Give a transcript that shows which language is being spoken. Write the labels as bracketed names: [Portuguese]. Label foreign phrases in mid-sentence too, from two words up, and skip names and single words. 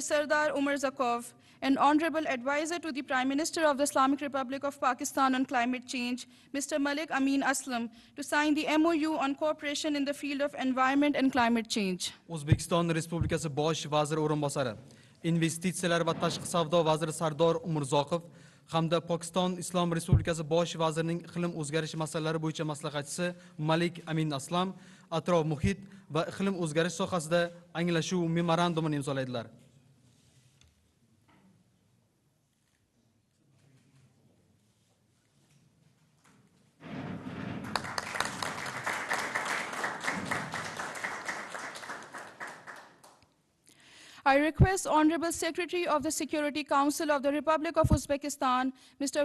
[English] Sardar Umarzakov, and Honorable Advisor to the Prime Minister of the Islamic Republic of Pakistan on Climate Change, Mr. Malik Amin Aslam, to sign the MOU on cooperation in the field of environment and climate change. [Uzbek] O'zbekiston Respublikasi Bosh vaziri o'rinbosari, Investitsiyalar va tashqi savdo vaziri Sardor Umurzoqov hamda Pokiston Islom Respublikasi Bosh vazirining iqlim o'zgarishi masalalari bo'yicha maslahatchisi Malik Amin Aslam atrof muhit va iqlim o'zgarish sohasida anglashuv memorandumini imzolaydilar. [English] I request Honorable Secretary of the Security Council of the Republic of Uzbekistan, Mr.